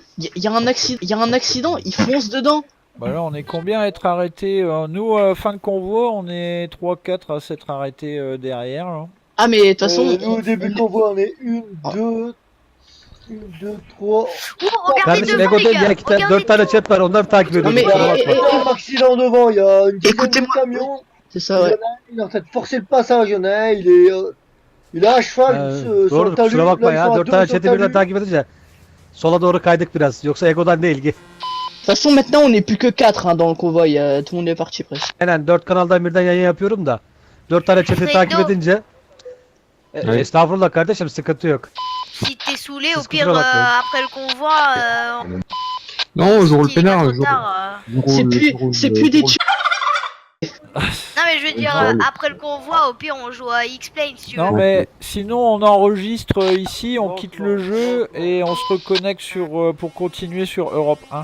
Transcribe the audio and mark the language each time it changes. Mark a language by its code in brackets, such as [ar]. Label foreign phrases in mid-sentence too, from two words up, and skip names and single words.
[fr] Y a un accident, il fonce dedans. Bah là, on est combien à être arrêtés? Nous, fin de convoi, on est 3-4 à s'être arrêtés derrière. Là. Ah mais de toute façon, Nous, au début qu'on voit, on est 1, 2, 3. Oh, regardez [tr] Kardeşim [fr] devant, [tr] Ego'da [fr] les gars. [tr] yakıta 4 [fr] Regardez [tr] tane [fr] devant. [tr] chat var onları takip [fr] Non, [tr] ediyoruz. [fr] mais- [tr] kusura [fr] Il y [tr] bakma. [fr] a un accident devant, il y a une dizaine de Écoutez-moi. camions. c'est Il y ça en ouais. a un, il est en train de forcer le passage, il y en a un, il est à cheval sur [tr] Doğru [fr] le talus. [tr] kusura bakma [fr] Là, ils [tr] ya. [fr] sont à [tr] 4 [fr] deux [tr] tane [fr] sur le [tr] chat'i birden [fr] talus. [tr] takip edince sola doğru kaydık biraz. Yoksa Ego'dan değil. [fr] De toute façon, maintenant, on est plus que 4 hein, dans le convoi. Tout le monde est parti presque. [tr] Aynen 4 kanaldan birden yayın yapıyorum da 4 tane chat'i [fr] Fredo. [tr] takip edince Evet. estağfurullah kardeşim sıkıntı yok. [fr] Si t'es saoulé, au C'est ce que pire, je rappelle. après le convoi, Non, je roule s'il est pas peinard. trop Je roule- tard, je roule- C'est plus des je roule- Non, mais je veux dire, Ouais. après le convoi, au pire, on joue à X-Plane si tu veux. Non, mais sinon, on enregistre ici, on quitte le jeu et on se reconnecte pour continuer sur Europe 1.